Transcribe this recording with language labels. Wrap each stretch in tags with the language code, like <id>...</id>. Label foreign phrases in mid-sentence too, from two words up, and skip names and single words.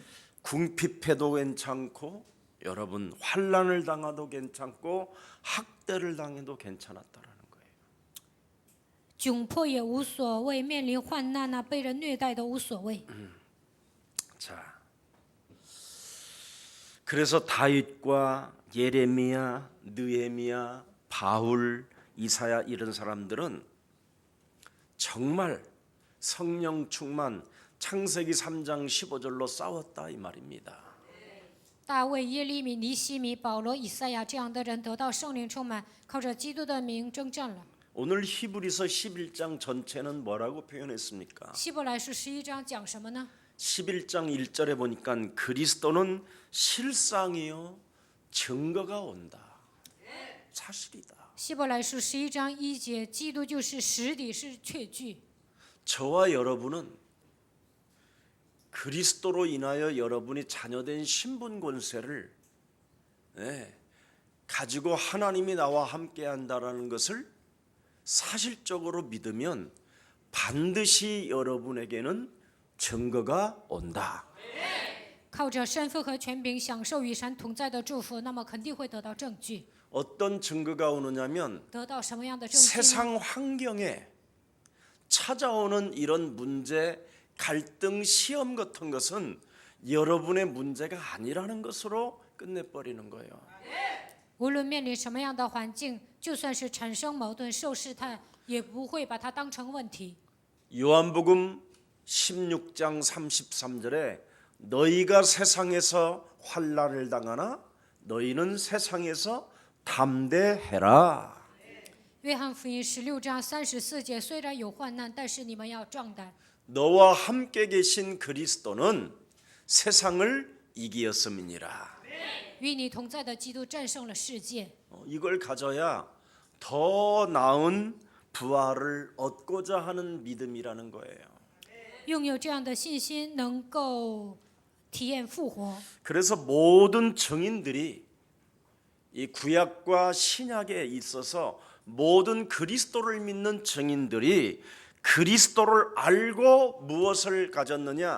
<ko>궁핍해도 괜찮고 여러분 환난을 당해도 괜찮고 학대를 당해도 괜찮았다라는 거예요.</ko> <zh>窘迫也无所谓，面临患难啊，被人虐待都无所谓。</zh> <ko>자, 그래서 다윗과 예레미야, 느헤미야, 바울, 이사야 이런 사람들은 정말 성령 충만 창세기 3장 15절로 싸웠다 이 말입니다.</ko> <zh>大卫、耶利米、尼西米、保罗、以赛亚这样的人得到圣灵充满，靠着基督的名征战了。</zh> <ko>오늘 히브리서 11장 전체는 뭐라고 표현했습니까?</ko> <zh>希伯来书11章讲什么呢？</zh> <ko>11장 1절에 보니까 그리스도는 실상이요 증거가 온다. 사실이다.</ko> <zh>希伯来书11章1节，基督就是实底，是确据。</zh> <ko>저와 여러분은 그리스도로 인하여 여러분이 자녀된 신분 권세를 가지고 하나님이 나와 함께한다라는 것을 사실적으로 믿으면 반드시 여러분에게는 증거가 온다.</ko> <zh>靠着身份和权柄享受与神同在的祝福，那么肯定会得到证据。</zh> <ko>어떤 증거가 오느냐면</ko> <zh>得到什么样的证据呢？</zh> <ko>세상 환경에 찾아오는 이런 문제, 갈등, 시험 같은 것은 여러분의 문제가 아니라는 것으로 끝내버리는 거예요.</ko> <zh>无论面临什么样的环境，就算是产生矛盾、受试探，也不会把它当成问题。</zh> <ko>요한복음 16장 33절에 너희가 세상에서 환난을 당하나 너희는 세상에서 담대해라.</ko> <zh>约翰福音16章34节，虽然有患难，但是你们要壮胆。</zh> <ko>너와 함께 계신 그리스도는 세상을 이기었음이니라.</ko> <zh>与你同在的基督战胜了世界。</zh> <ko>이걸 가져야 더 나은 부활을 얻고자 하는 믿음이라는 거예요.</ko> <zh>拥有这样的信心，能够体验复活。</zh> <ko>그래서 모든 증인들이 이 구약과 신약에 있어서 모든 그리스도를 믿는 증인들이 그리스도를 알고 무엇을 가졌느냐?</ko>